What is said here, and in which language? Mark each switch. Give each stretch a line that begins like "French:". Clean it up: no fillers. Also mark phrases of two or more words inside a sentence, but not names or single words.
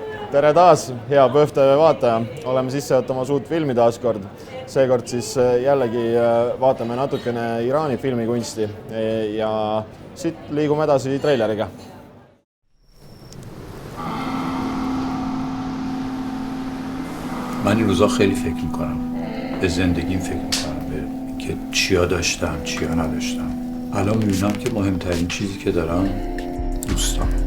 Estonian: Tere taas, hea PÖFF TV vaataja. Oleme sisse võtamas uut filmi taaskord. Seekord siis jällegi vaatame natukene Iraani filmikunsti ja siit liigume edasi treileriga.
Persian: من این روزا خیلی فکر میکنم به زندگیم فکر میکنم به که چیا داشتم چیا نداشتم. الان میبینم که مهمترین چیزی که دارم دوستام.